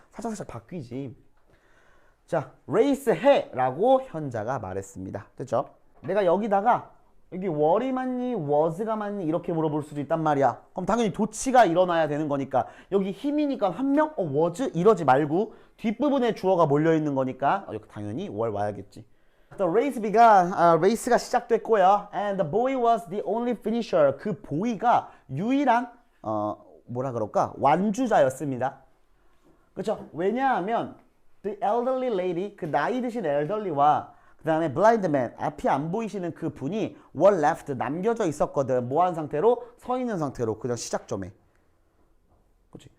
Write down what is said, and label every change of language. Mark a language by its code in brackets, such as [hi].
[ko] 살짝 바뀌지. 자, race 해 라고 현자가 말했습니다. 됐죠? 내가 여기다가 여기 were이 맞니? was가 맞니? 이렇게 물어볼 수도 있단 말이야. 그럼 당연히 도치가 일어나야 되는 거니까 여기 힘이니까 한 명 was 이러지 말고 뒷부분에 주어가 몰려있는 거니까 당연히 were 와야겠지. [en] The race began, [ko] 레이스가 시작됐고요. [en] And the boy was the only finisher. [ko] 그 보이가 유일한 뭐라 그럴까? 완주자였습니다. 그렇죠? 왜냐하면 [en] the elderly lady, [ko] 그 나이 드신 elderly와 그 다음에 [en] blind man, [ko] 앞이 안 보이시는 그 분이 [en] were left, [ko] 남겨져 있었거든. 뭐한 상태로? 서 있는 상태로. 그냥 시작점에. 그렇지?